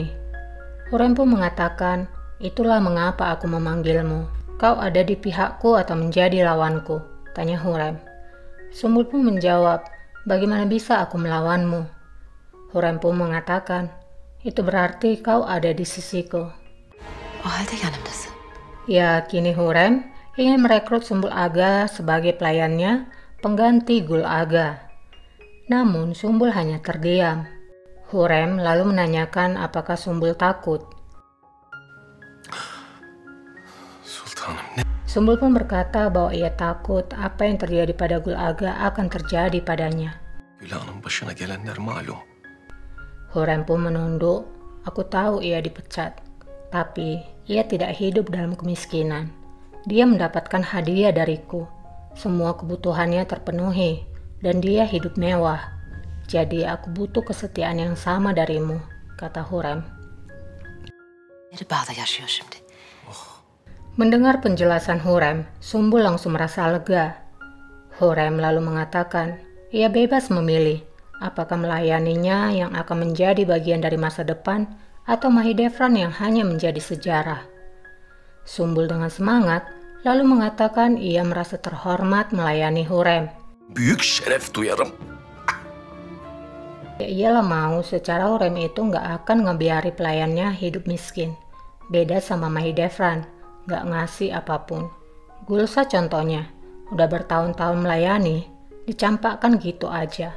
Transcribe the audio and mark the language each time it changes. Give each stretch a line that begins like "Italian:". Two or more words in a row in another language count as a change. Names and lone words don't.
Indonesian: Hurrem pun mengatakan, "Itulah mengapa aku memanggilmu. Kau ada di pihakku atau menjadi lawanku?" tanya Hurrem. Sumbul pun menjawab, "Bagaimana bisa aku melawanmu?" Hurrem pun mengatakan, "Itu berarti kau ada di sisiku."
Turkish: O halde yanımdasın.
Indonesian: Ya, kini Hurrem ingin merekrut Sumbul Aga sebagai pelayannya, pengganti Gul Aga. Namun Sumbul hanya terdiam. Hurrem lalu menanyakan apakah Sumbul takut.
Turkish: Sultanım ne?
Indonesian: Sumbul pun berkata bahwa ia takut apa yang terjadi pada Gul Aga akan terjadi padanya.
Turkish: Gül Hanım başına gelenler malum.
Indonesian: Hurrem pun menunduk. Aku tahu ia dipecat, tapi ia tidak hidup dalam kemiskinan. Dia mendapatkan hadiah dariku. Semua kebutuhannya terpenuhi dan dia hidup mewah. Jadi aku butuh kesetiaan yang sama darimu, kata Hurrem.
Turkish: Bağda yaşıyor şimdi.
Indonesian: Mendengar penjelasan Hurrem, Sumbul langsung merasa lega. Hurrem lalu mengatakan, ia bebas memilih apakah melayaninya yang akan menjadi bagian dari masa depan atau Mahidevran yang hanya menjadi sejarah. Sumbul dengan semangat lalu mengatakan ia merasa terhormat melayani Hurrem.
Turkish: Büyük şeref duyarım.
Indonesian: Ya iyalah mau, secara Hurrem itu nggak akan ngebiari pelayannya hidup miskin. Beda sama Mahidevran, nggak ngasih apapun. Gulsa contohnya, udah bertahun-tahun melayani, dicampakkan gitu aja.